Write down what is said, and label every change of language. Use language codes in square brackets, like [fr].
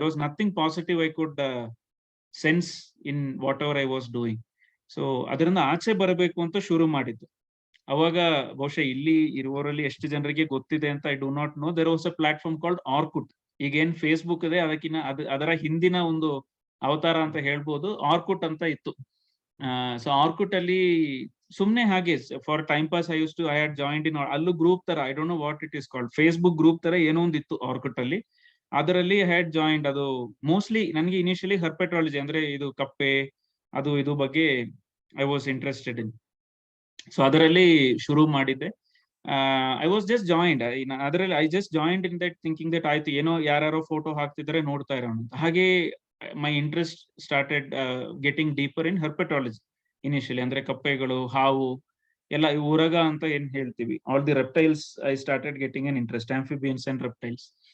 [en] There was nothing positive I could sense in whatever I was doing. [kn] So ಅದರಿಂದ ಆಚೆ ಬರಬೇಕು ಅಂತ ಶುರು ಮಾಡಿದ್ದು. ಅವಾಗ ಬಹುಶಃ ಇಲ್ಲಿ ಇರುವವರಲ್ಲಿ ಎಷ್ಟು ಜನರಿಗೆ ಗೊತ್ತಿದೆ ಅಂತ [en] I do not know. There was a platform called Orkut. [kn] ಈಗ ಏನ್ ಫೇಸ್ಬುಕ್ ಇದೆ ಅದಕ್ಕಿಂತ ಅದರ ಹಿಂದಿನ ಒಂದು ಅವತಾರ ಅಂತ ಹೇಳ್ಬೋದು, ಆರ್ಕುಟ್ ಅಂತ ಇತ್ತು. ಸೊ ಆರ್ಕುಟ್ ಅಲ್ಲಿ ಸುಮ್ನೆ ಹಾಗೆ [en] for time pass I had joined in, [kn] ಅಲ್ಲೂ ಗ್ರೂಪ್ ತರ, [en] I don't know what it is called, [kn] Facebook group ತರ ಏನೋ ಒಂದು ಇತ್ತು ಆರ್ಕುಟ್ ಅಲ್ಲಿ. ಅದರಲ್ಲಿ [en] Had joined. [kn] ಅದು ಮೋಸ್ಟ್ಲಿ ನನಗೆ ಇನಿಷಿಯಲಿ ಹರ್ಪೆಟ್ರಾಲಜಿ ಅಂದ್ರೆ ಇದು ಕಪ್ಪೆ ಅದು ಇದು ಬಗ್ಗೆ [en] I was interested in. [kn] So ಅದರಲ್ಲಿ ಶುರು ಮಾಡಿದ್ದೆ. [en] I was just joined in [kn] ಅದರಲ್ಲಿ [en] I just joined in that thinking that [kn] ಆಯ್ತು ಏನೋ ಯಾರ್ಯಾರೋ ಫೋಟೋ ಹಾಕ್ತಿದ್ರೆ ನೋಡ್ತಾ ಇರೋಣ ಅಂತ. ಹಾಗೆ [en] my interest started getting deeper in herpetology initially. [kn] ಅಂದ್ರೆ ಕಪ್ಪೆಗಳು, ಹಾವು ಎಲ್ಲ ಉರಗ ಅಂತ ಏನ್ ಹೇಳ್ತೀವಿ, [en] all the reptiles I started getting an interest, amphibians and reptiles.